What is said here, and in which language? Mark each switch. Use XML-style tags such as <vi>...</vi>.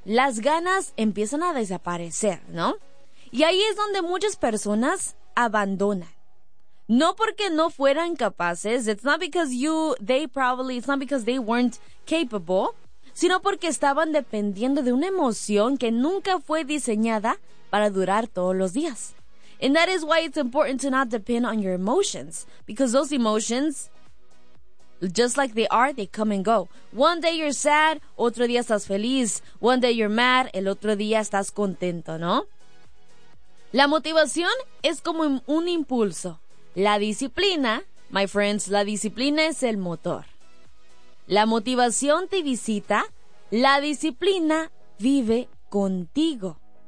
<es>Las ganas empiezan a desaparecer, ¿no? Y ahí es donde muchas personas abandonan. No porque no fueran capaces,</es> <en>it's not because they weren't capable,</en> <es>sino porque estaban dependiendo de una emoción que nunca fue diseñada para durar todos los días.</es> <en>And that is why it's important to not depend on your emotions, because those emotions, just like they are, they come and go. One day you're sad,</en> <es>otro día estás feliz.</es> <en>One day you're mad,</en> <es>el otro día estás contento, ¿no? La motivación es como un impulso. La disciplina,</es> <en>my friends,</en> <es>la disciplina es el motor. La motivación te visita, la disciplina vive contigo.</es>